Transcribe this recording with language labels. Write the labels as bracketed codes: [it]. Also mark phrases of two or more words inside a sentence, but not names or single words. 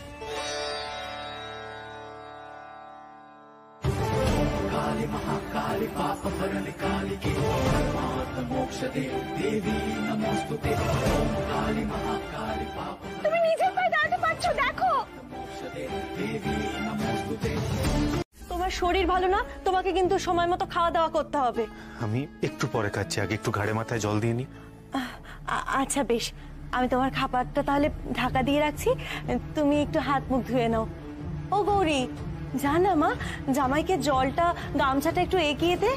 [sa] काली महाकाली पाप हरण काली के परमार्थ मोक्ष दे देवी नमोस्तुते ओम काली महाकाली पाप [bn] তুমি নিজের পায়ে দাঁড়াতে পারছো? দেখো, [sa] मोक्ष दे देवी नमोस्तुते। [bn] তোমার শরীর ভালো না, তোমাকে কিন্তু সময় মতো খাওয়া দাওয়া করতে হবে। আমি একটু পরে খাচ্ছি, আগে একটু ঘাড়ে মাথায় জল দিয়ে নি। আচ্ছা বেশ, আমি তোমার খাবারটা তাহলে ঢাকা দিয়ে রাখছি, তুমি একটু হাত মুখ ধুয়ে নাও। ও গৌরী, জানা মা, জামাইকে জলটা গামছাটা একটু এগিয়ে দে।